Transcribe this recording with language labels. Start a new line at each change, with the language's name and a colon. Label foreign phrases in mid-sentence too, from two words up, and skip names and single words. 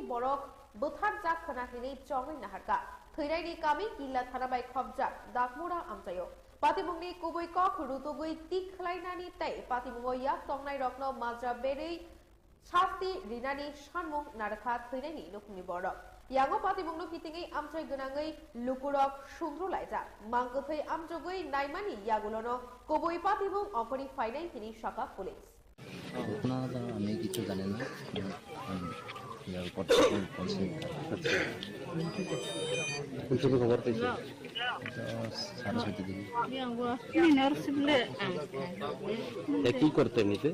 Kok Borok: बरक बोथार जाक खनाहिनि चङै नाहारका थैरायनि कामी किल्ला थाना बाय खबजा दागमुरा आमचायो पातिमुंगनि कुबै कख रुतुगै तिखलायनानि ताइ पातिमुंगो याक तंनाय रत्न माज्रा बेरै शास्ति रिनानि सानमुं नारखा थैनायनि नुखुमनि बरक यांगो पातिमुंगनो कितिङै आमचाय गोनाङै लुकुरक सुंद्रलायजा मांगथै आमजगै नायमानि यागुलनो कुबै पातिमुं अफरि फाइनाय किनि शाखा पुलिस
Bangla: ঘটনা আমি কিছু জানি না, খবর পেয়েছি কি করতে এমনিতে?